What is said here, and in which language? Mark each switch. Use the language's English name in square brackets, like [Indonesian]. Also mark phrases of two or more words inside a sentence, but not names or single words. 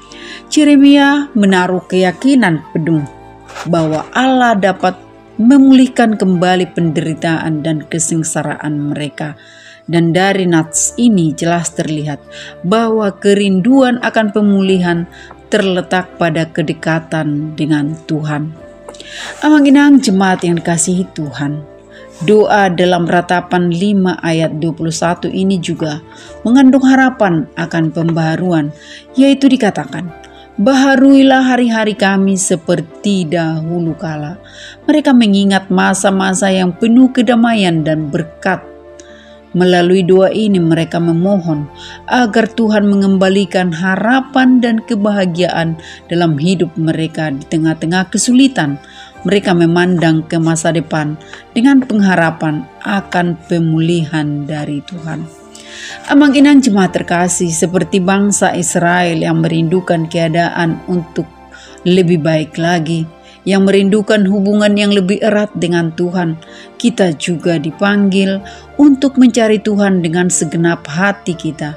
[Indonesian] Yeremia menaruh keyakinan penuh bahwa Allah dapat memulihkan kembali penderitaan dan kesengsaraan mereka. Dan dari nats ini jelas terlihat bahwa kerinduan akan pemulihan terletak pada kedekatan dengan Tuhan. Amang-inang jemaat yang dikasihi Tuhan, doa dalam Ratapan 5 ayat 21 ini juga mengandung harapan akan pembaharuan, yaitu dikatakan, "Baharuilah hari-hari kami seperti dahulu kala." Mereka mengingat masa-masa yang penuh kedamaian dan berkat. Melalui doa ini mereka memohon agar Tuhan mengembalikan harapan dan kebahagiaan dalam hidup mereka di tengah-tengah kesulitan. Mereka memandang ke masa depan dengan pengharapan akan pemulihan dari Tuhan. Amang-inang jemaat terkasih, seperti bangsa Israel yang merindukan keadaan untuk lebih baik lagi, yang merindukan hubungan yang lebih erat dengan Tuhan, kita juga dipanggil untuk mencari Tuhan dengan segenap hati kita.